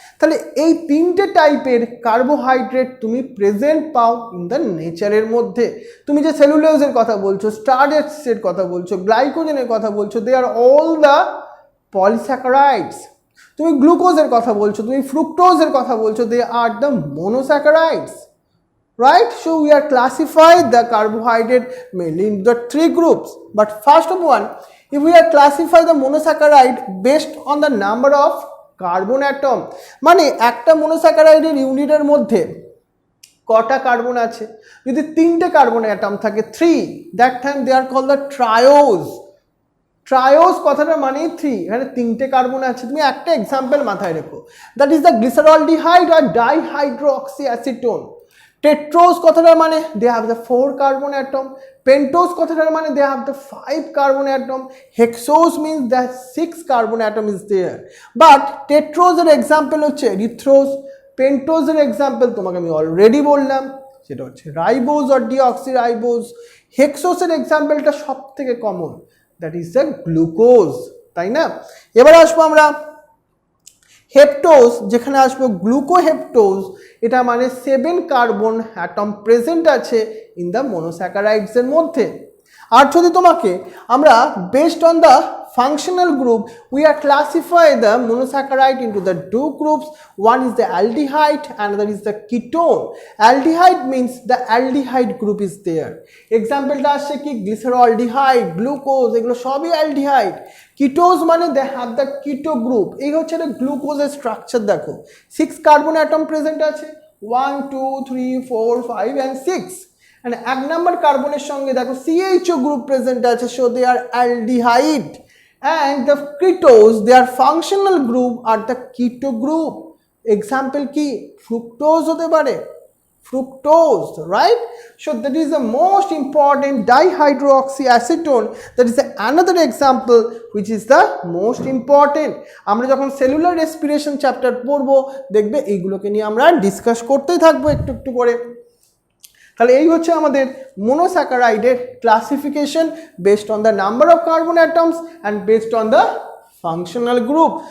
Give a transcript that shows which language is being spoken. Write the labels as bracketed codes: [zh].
[bn] তাহলে এই 3টে টাইপের কার্বোহাইড্রেট তুমি প্রেজেন্ট পাও ইন দ্য নেচারের মধ্যে। তুমি যে সেলুলোজের কথা বলছো, স্টার্চের কথা বলছো, গ্লাইকোজেনের কথা বলছো, [en] They are all the polysaccharides. [bn] তুমি গ্লুকোজের কথা বলছো, তুমি ফ্রুক্টোজের কথা বলছো, [en] They are the monosaccharides. Right? So we are classified the carbohydrate mainly in the 3 groups. But first of all, if we are classify the monosaccharide based on the number of carbon atom, [bn] মানে একটা monosaccharideর ইউনিটের মধ্যে কটা কার্বন আছে? যদি 3টে carbon atom থাকে, [en] 3, that time they are called the triose. [bn] Triose কথাটা মানেই 3, এখানে 3টে কার্বন আছে। তুমি একটা এক্সাম্পল মাথায় রেখো, [en] That is the glyceraldehyde আর dihydroxy acetone. [bn] টেট্রোজ কথাটার মানে [en] They have the 4 carbon atom, pentose কথাটার মানে they have the 5 carbon atom, hexose means the 6 carbon atom is there. [bn] But টেট্রোজের example হচ্ছে এরিথ্রোজ, পেন্টোজের এক্সাম্পল তোমাকে আমি অলরেডি বললাম সেটা হচ্ছে রাইবোজ অর ডিঅক্সিরাইবোজ। হেক্সোসের এক্সাম্পলটা সব থেকে common, [en] that is the glucose, [bn] তাই না? এবার আসবো আমরা হেপ্টোজ, যেখানে আসবো গ্লুকোহেপ্টোজ, এটা মানে 7 কার্বন অ্যাটম প্রেজেন্ট আছে ইন দ্য মনোস্যাকারাইডসের মধ্যে। আর যদি তোমাকে আমরা [en] Based on the functional group we are classify the monosaccharide into the two groups. One is the aldehyde, another is the ketone. Aldehyde means the aldehyde group is there. [bn] Example টা আসছে কি glyceraldehyde, glucose, এগুলো সবই aldehyde. Ketones মানে [en] they have the keto group. [bn] এই হচ্ছে একটা গ্লুকোজের স্ট্রাকচার, দেখো 6 কার্বন অ্যাটম প্রেজেন্ট আছে, 1 2 3 4 5 and 6. and এক নাম্বার কার্বনের সঙ্গে দেখো CHO গ্রুপ প্রেজেন্ট আছে, [en] so they are aldehyde. And the ketones, their functional group are the keto group. [bn] Example কি fructose হতে পারে, fructose, right? [en] So that is the most important dihydroxyacetone. That is another example which is the most important. [bn] আমরা যখন cellular respiration chapter পড়বো দেখবে এইগুলোকে নিয়ে আমরা ডিসকাস করতেই থাকবো একটু একটু করে। তাহলে এই হচ্ছে আমাদের মনোস্যাকারাইডের classification [en] Based on the number of carbon atoms and based on the functional group.